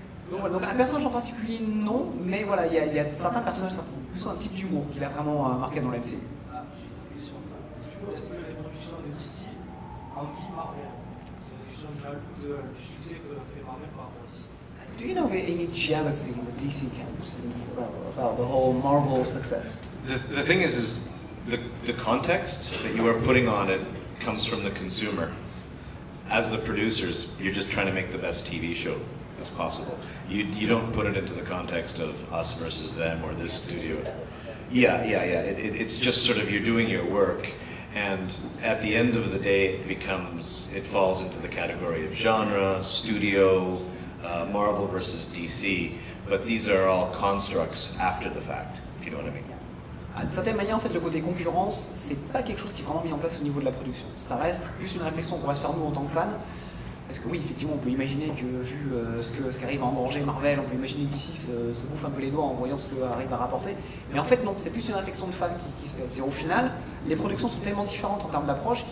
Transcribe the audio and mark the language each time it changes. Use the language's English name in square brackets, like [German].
[French] Donc un personnage en particulier, non, mais voilà, il y a certains personnages, plus un type d'humour qu'il a vraiment marqué dans la MCU. Est-ce que les productions de DC envient Marvel? C'est une question jaloux du succès que fait Marvel par rapport à DC. [English] Do you know of any jealousy in the DC camp since about the whole Marvel success? The thing is the context that you are putting on it comes from the consumer. As the producers, you're just trying to make the best TV show as possible. You don't put it into the context of us versus them or this studio. Yeah. It's just sort of you're doing your work, and at the end of the day, it falls into the category of genre, studio, Marvel versus DC. But these are all constructs after the fact, if you know what I mean. [French] D'une certaine manière, en fait, le côté concurrence, c'est pas quelque chose qui est vraiment mis en place au niveau de la production. Ça reste plus une réflexion qu'on va se faire nous en tant que fans. Parce que oui, effectivement, on peut imaginer que vu ce qu'arrive à engranger Marvel, on peut imaginer que DC se bouffe un peu les doigts en voyant ce qu'arrive à rapporter. Mais en fait, non, c'est plus une réflexion de fans qui se fait. Au final, les productions sont tellement différentes en termes d'approche.